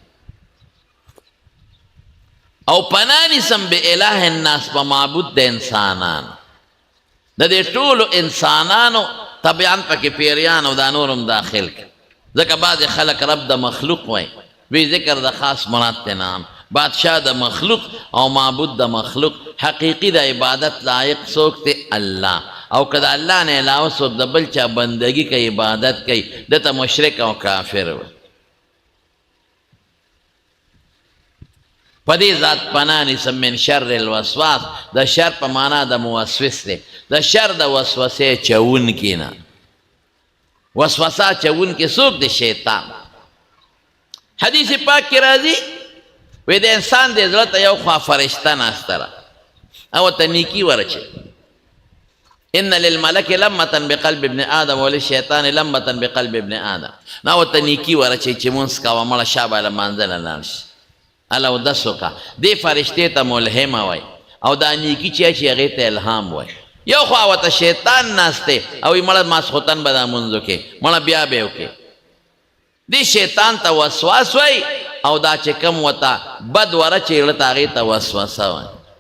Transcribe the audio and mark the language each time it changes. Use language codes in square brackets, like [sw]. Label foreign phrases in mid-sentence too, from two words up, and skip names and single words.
[ps] او پناه نیسم به [ar] اله الناس [ps] په معبود د انسانانو د دې ټولو انسانانو طبیعاً پکې پیریان او دا نور هم داخل کړي ځکه بعضې خلک رب د مخلوق وایي وی ذکر د خاص مراد ته نام بادشاہ د مخلوق او معبود د مخلوق حقیقي د عبادت لایق څوک دی الله او که د الله نه علاوه څوک د بل چا بندګي کوي عبادت کوي دته مشرک او کافر وي په دې ذات پناه نیسم [ar] من شر الوسواس [ps] د شر په معنا د موسوس دی د شر د وسوسې چوونکي نه وسوسه چوونکی څوک دی شیطان حدیث پاک کې راځي وی د انسان د زړه ته یو خوا فرشته ناسته ده او ورته نیکي ورچي [ar] ان للملک لمة بقلب ابن آدم وللشیطان لمة بقلب ابن آدم [ps] نو ورته نیکي ورچي چې مونځ کوه مړه شا به لمانځه له لاړ شي هله اودس وکړه دې فرشتې ته ملهمه وایي او دا نیکي چې چې هغې ته الهام وایي یو خوا ورته شیطان ناست دی او یې مړه ماسخوتن به دا مونځ وکړې مړه بیا به یې وکړې دې شیطان ته وسواس وایي او دا چې کوم ورته بد ورچې زړه ته هغې ته وسوسه وایي